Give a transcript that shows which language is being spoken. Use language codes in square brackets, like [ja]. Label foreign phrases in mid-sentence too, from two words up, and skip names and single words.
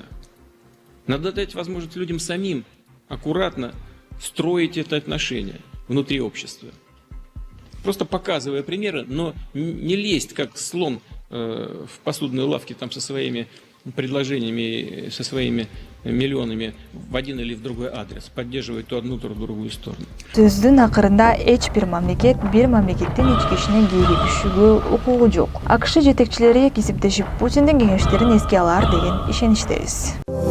[ru] Надо дать возможность людям самим аккуратно строить это отношение внутри общества. Просто показывая примеры, но не лезть, как слон в посудной лавке там со своими предложениями, со своими миллионами в один или в другой адрес, поддерживать то одну, то другую сторону. [ky] Сөздүн акырында эч бир мамлекеттин ички ишине кийлигишүүгө укугу жок. АКШ жетекчилери кесиптешип Путиндин кеңештерин эске алар деген ишеничтебиз.